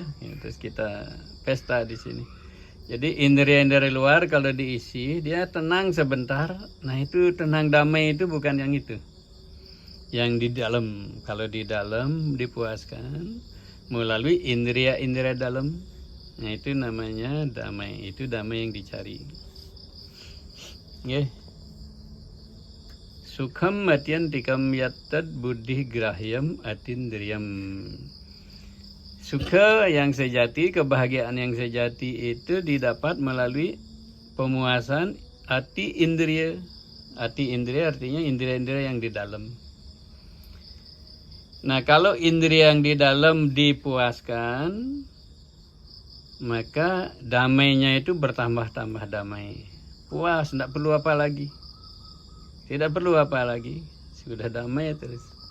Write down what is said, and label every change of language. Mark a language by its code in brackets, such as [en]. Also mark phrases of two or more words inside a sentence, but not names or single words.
[id] Terus kita pesta di sini. Jadi indera-indera luar kalau diisi dia tenang sebentar. Nah itu tenang damai itu bukan yang itu. Yang di dalam, kalau di dalam dipuaskan melalui indera-indera dalam. Nah itu namanya damai, itu damai yang dicari. Okay. [sa] Sukham atyantikam yattad buddhi grahyam atindriyam. [id] Sukha yang sejati, kebahagiaan yang sejati itu didapat melalui pemuasan [sa] ati indriya. Ati indriya [id] artinya indriya-indriya yang di dalam. Nah kalau indriya yang di dalam dipuaskan, maka damainya itu bertambah-tambah damai. Puas, tidak perlu apa lagi. Tidak perlu apa lagi. Sudah damai terus.